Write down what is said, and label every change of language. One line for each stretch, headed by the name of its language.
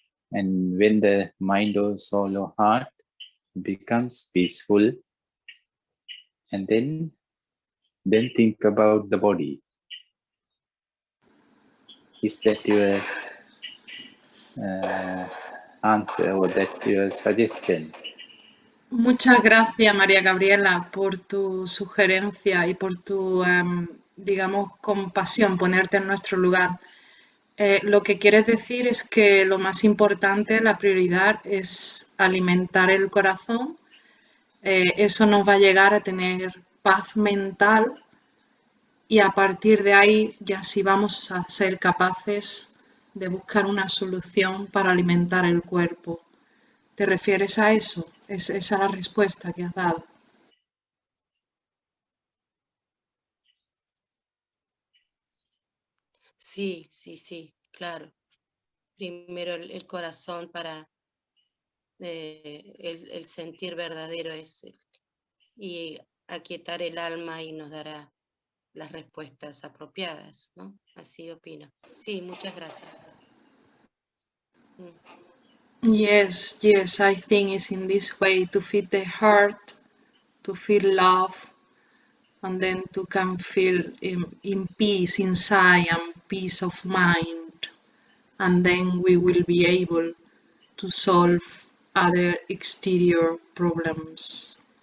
English: And when the mind or soul or heart becomes peaceful, and then think about the body. Is that your answer or that your suggestion.
Spanish: Muchas gracias, María Gabriela, por tu sugerencia y por tu, digamos, compasión, ponerte en nuestro lugar. Lo que quieres decir es que lo más importante, la prioridad es alimentar el corazón. Eso nos va a llegar a tener paz mental y a partir de ahí ya sí vamos a ser capaces de buscar una solución para alimentar el cuerpo. ¿Te refieres a eso? Esa es la respuesta que has dado. Sí, sí, sí, claro. Primero el corazón para el sentir verdadero y aquietar el alma y nos dará las respuestas apropiadas, ¿no? Así opino. Sí, muchas gracias.
English: Yes, yes, I think it's in this way to feed the heart, to feel love, and then to can feel in peace inside and peace of mind. And then we will be able to solve other exterior problems.